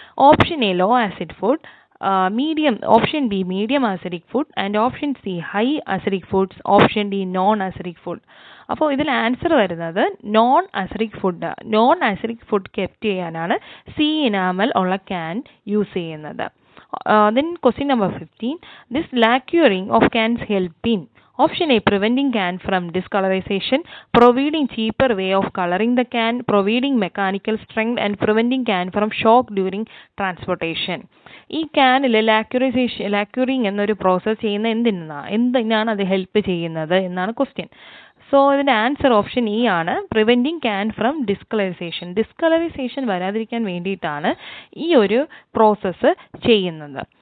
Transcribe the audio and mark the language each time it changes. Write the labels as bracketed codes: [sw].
[en] Option A low acid food, option B medium acidic food and option C high acidic foods, option D non acidic food. [ml] അപ്പോൾ ഇതിൽ answer വരുന്നത് non acidic food. Non acidic food kept ചെയ്യാനാണ് C enamel ഉള്ള can use ചെയ്യുന്നത്. [en] Then question number 15. This lacquering of cans help in? Option A preventing can from discolorization, providing cheaper way of coloring the can, providing mechanical strength and preventing can from shock during transportation. [ml] ഈ ക്യാനിൽ ലാക്യൂറിങ് എന്നൊരു process ചെയ്യുന്ന എന്തിനാണ് അത് help ചെയ്യുന്നത് എന്നാണ് question. So ഇതിൻ്റെ answer option E ആണ്, [en] Preventing can from discolourisation. [ml] ഡിസ്കളറൈസേഷൻ വരാതിരിക്കാൻ വേണ്ടിയിട്ടാണ് ഈ ഒരു പ്രോസസ്സ് ചെയ്യുന്നത്.